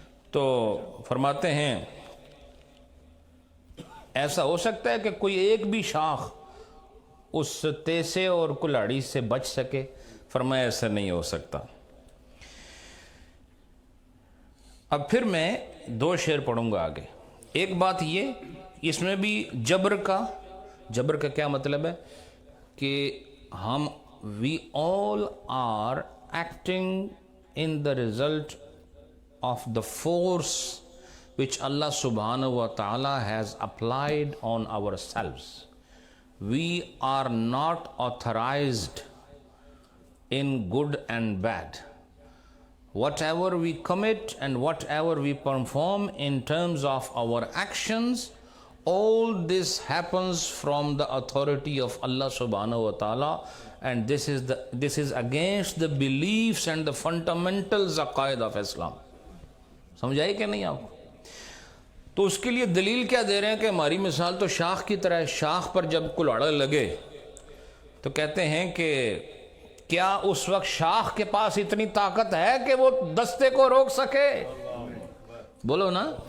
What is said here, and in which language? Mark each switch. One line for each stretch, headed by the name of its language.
Urdu: تو فرماتے ہیں ایسا ہو سکتا ہے کہ کوئی ایک بھی شاخ اس تیسے اور کلاڑی سے بچ سکے؟ فرمایا ایسا نہیں ہو سکتا. اب پھر میں 2 شعر پڑھوں گا آگے. ایک بات یہ، اس میں بھی جبر کا کیا مطلب ہے کہ ہم
English: we all are acting in the result of the force which Allah subhanahu wa ta'ala has applied on ourselves. We are not authorized in good and bad. Whatever we commit and whatever we perform in terms of our actions, all this happens from the authority of Allah subhanahu wa ta'ala, and this is against the beliefs and the fundamental aqaid of Islam.
Urdu: سمجھائی کہ نہیں آپ کو؟ تو اس کے لیے دلیل کیا دے رہے ہیں کہ ہماری مثال تو شاخ کی طرح ہے. شاخ پر جب کلاڑا لگے تو کہتے ہیں کہ کیا اس وقت شاخ کے پاس اتنی طاقت ہے کہ وہ دستے کو روک سکے؟ بولو نا.